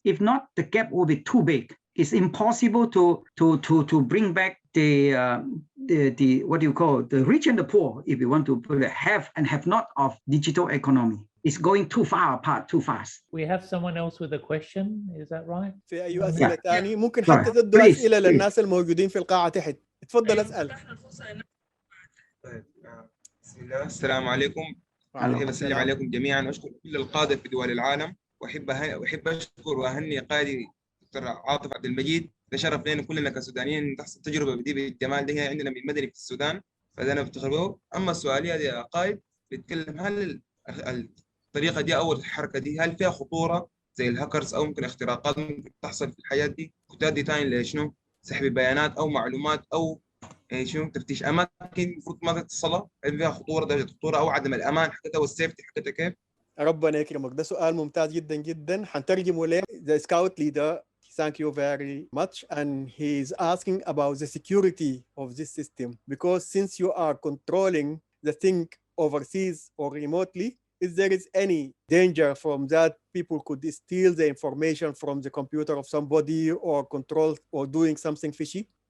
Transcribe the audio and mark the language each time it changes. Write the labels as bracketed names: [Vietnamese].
[English] If not, the gap will be too big. It's impossible to bring back the what do you call it, the rich and the poor, if you want to put a have and have not of digital economy. It's going too far apart, too fast. We have someone else with a question, is that right? [Arabic] في أي أسئلة تاني ممكن حتى تدوا أسئلة للناس الموجودين في القاعة تحت. اتفضل اسأل. طيب بسم الله، السلام عليكم. أحب أسلم عليكم جميعا وأشكر كل القادة في دول العالم، وأحب أشكر وأهني قائدي دكتور عاطف عبد المجيد. ده شرف لنا كلنا كسودانيين تحصل تجربة بدي بالجمال دي عندنا من مدني في السودان، فده أنا بفتخر به. أما سؤالي هذا يا قائد بيتكلم، هل الطريقة دي أو الحركة دي هل فيها خطورة زي الهاكرز أو ممكن اختراقات ممكن تحصل في الحياة دي وتؤدي تاني لشنو؟ سحب بيانات أو معلومات أو يعني شنو تفتيش أماكن المفروض ما تتصلها، هل فيها خطورة، درجة خطورة أو عدم الأمان حقتها والسيفتي حقتها كيف؟ ربنا يكرمك، ده سؤال ممتاز جدا جدا. حنترجمه له. [English] The scout leader, thank you very much, and he is asking about the security of this system, because since you are controlling the thing overseas or remotely, if there is any danger from that people could steal the information from the computer of somebody or control or doing something fishy?